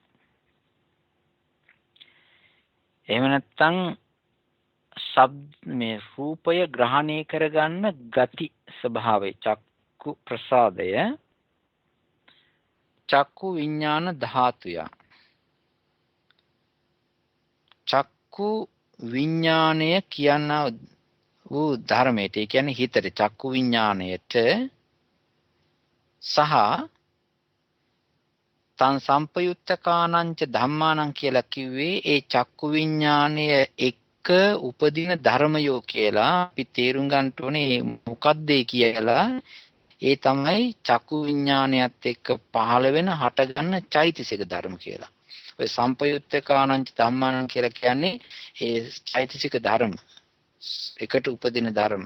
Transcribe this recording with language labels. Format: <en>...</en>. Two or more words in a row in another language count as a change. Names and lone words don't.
<si>එහෙම නැත්තම් මේ රූපය ග්‍රහණය කරගන්න ගති ස්වභාවය චක්කු ප්‍රසාදය චක්කු විඥාන ධාතුය චක්කු විඥානය කියන වූ ධර්මයට ඒ කියන්නේ හිතට චක්කු විඥාණයට සහ</si> <pi>තං සම්පයුත්තකානංච ධම්මානං</pi> <si>කියලා කිව්වේ ඒ චක්කු විඥාණය එක්ක උපදින ධර්මයෝ කියලා අපි තේරුම් ගන්න ඕනේ මොකක්ද කියලා. ඒ තමයි චක්කු විඥාණයත් එක්ක පහළ වෙන හටගන්න චෛතසික ධර්ම කියලා. ඔය</si> <pi>සම්පයුත්තකානංච ධම්මානං</pi> <si>කියලා කියන්නේ ඒ චෛතසික ධර්ම එකට උපදින ධර්ම.</si>